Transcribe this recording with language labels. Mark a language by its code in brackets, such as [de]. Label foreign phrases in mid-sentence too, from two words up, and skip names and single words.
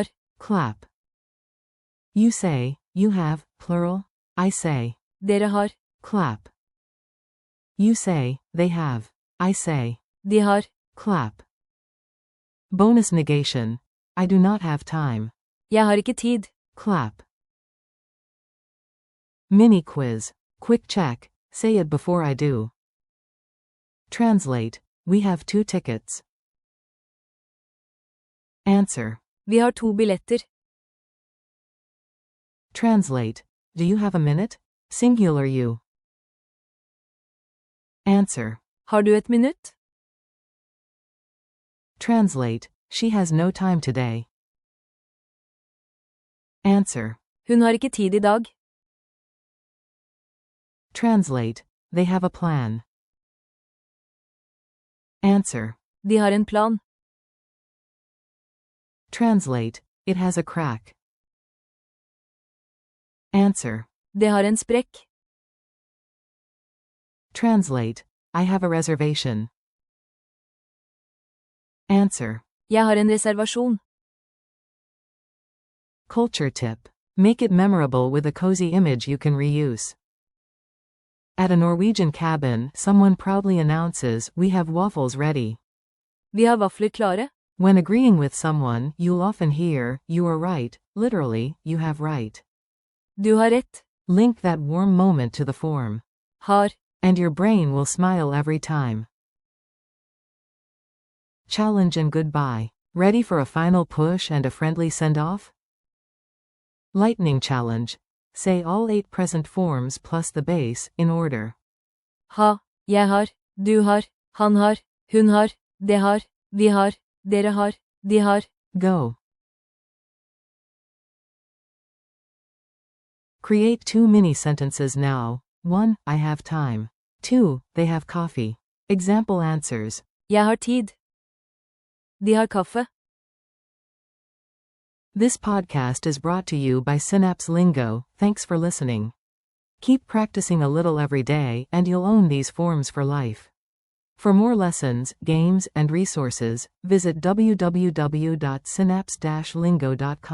[en] clap. You say, you have, plural. I say, [no] Dere har. [en] clap. You say, they have. I say, [no] De har. [en] clap. Bonus negation. I do not have time. [no] Jeg har ikke tid. [en] Clap. Mini quiz. Quick check. Say it before I do. Translate. We have 2 tickets. Answer. [no] Vi har 2 billetter. [en] Translate. Do you have a minute? Singular you. Answer. [no] Har du et minutt? [en] Translate. She has no time today. Answer. [no] Hun har ikke tid I dag. [en] Translate. They have a plan. Answer. [no] De har en plan. [en] Translate. It has a crack. Answer. [no] Det har en sprekk. [en] Translate. I have a reservation. Answer. [no] Jeg har en reservasjon. [en] Culture tip. Make it memorable with a cozy image you can reuse. At a Norwegian cabin, someone proudly announces, we have waffles ready. [no] Vi har vafler klare. [en] When agreeing with someone, you'll often hear, you are right, literally, you have right. [no] Du har rett. [en] Link that warm moment to the form. Har. And your brain will smile every time. Challenge and goodbye. Ready for a final push and a friendly send-off? Lightning challenge. Say all 8 present forms plus the base, in order. [no] Ha. Jeg har. Du har. Han har. Hun har. Det har. Vi har. dere har, de har. [en] Go. Create 2 mini sentences now. 1. I have time. 2. They have coffee. Example answers. [no] Jeg har tid. De har kaffe. [en] This podcast is brought to you by Synapse Lingo. Thanks for listening. Keep practicing a little every day and you'll own these forms for life. For more lessons, games, and resources, visit www.synapse-lingo.com.